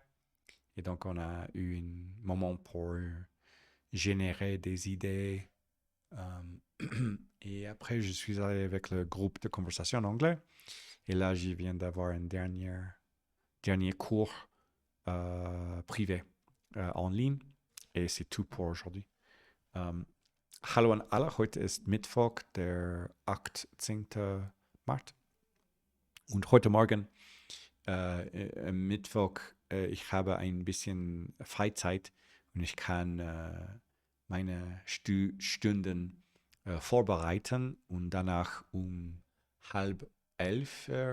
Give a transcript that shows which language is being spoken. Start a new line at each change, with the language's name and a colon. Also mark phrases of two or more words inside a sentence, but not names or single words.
French: Et donc, on a eu un moment pour générer des idées. Et après, je suis allé avec le groupe de conversation en anglais. Et là, je viens d'avoir un dernier cours privé en ligne. Et c'est tout pour aujourd'hui.
German: Hallo an alle, heute ist Mittwoch, der 18. März. Und heute Morgen, Mittwoch, ich habe ein bisschen Freizeit und ich kann meine Stunden vorbereiten und danach um 10:30